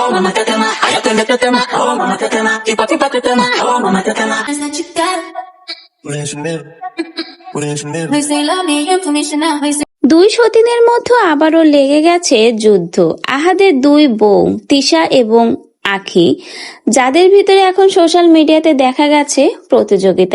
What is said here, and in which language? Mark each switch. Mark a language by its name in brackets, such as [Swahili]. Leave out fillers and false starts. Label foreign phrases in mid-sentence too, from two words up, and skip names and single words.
[Swahili] mamá tetema, ay atende tetema, oh mamá tetema, tipo tipo tetema, oh mamá tetema. [Bangla] দুই সতীনের মধ্যে আবারও লেগে গেছে যুদ্ধ। আহাদের দুই বউ তিশা এবং আখি, যাদের ভিতরে এখন সোশ্যাল মিডিয়াতে দেখা গেছে প্রতিযোগিতা।